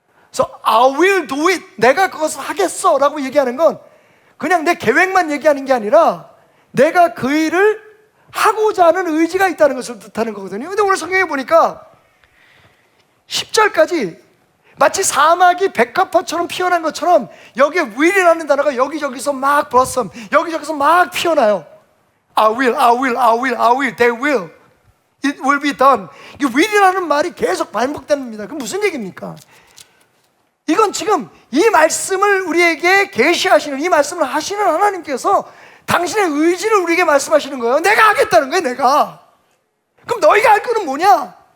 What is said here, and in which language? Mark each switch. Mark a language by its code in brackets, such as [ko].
[ko] 그래서 [en] I will do it, [ko] 내가 그것을 하겠어 라고 얘기하는 건 그냥 내 계획만 얘기하는 게 아니라 내가 그 일을 하고자 하는 의지가 있다는 것을 뜻하는 거거든요. 근데 오늘 성경에 보니까 10절까지 마치 사막이 백합화처럼 피어난 것처럼 여기에 will이라는 단어가 여기저기서 막 blossom, 여기저기서 막 피어나요. [en] I will, I will, I will, I will, they will, it will be done. [ko] 이 will이라는 말이 계속 반복됩니다. 그럼 무슨 얘기입니까? 이건 지금 이 말씀을 우리에게 계시하시는, 이 말씀을 하시는 하나님께서 당신의 의지를 우리에게 말씀하시는 거예요. 내가 하겠다는 거예요, 내가. 그럼 너희가 할 거는 뭐냐?